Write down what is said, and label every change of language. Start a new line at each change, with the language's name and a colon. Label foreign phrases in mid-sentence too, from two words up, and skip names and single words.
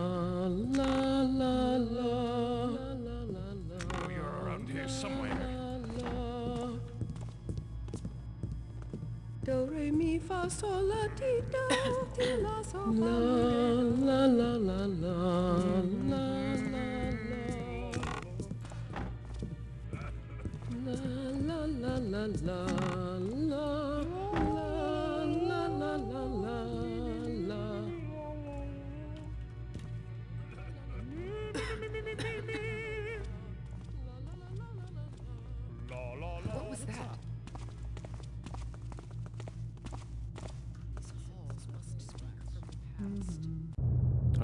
English: Oh, you're around here somewhere. Do re mi fa sol la ti do ti la sol la la la la la la la la la. What was that? These halls must speak from the past.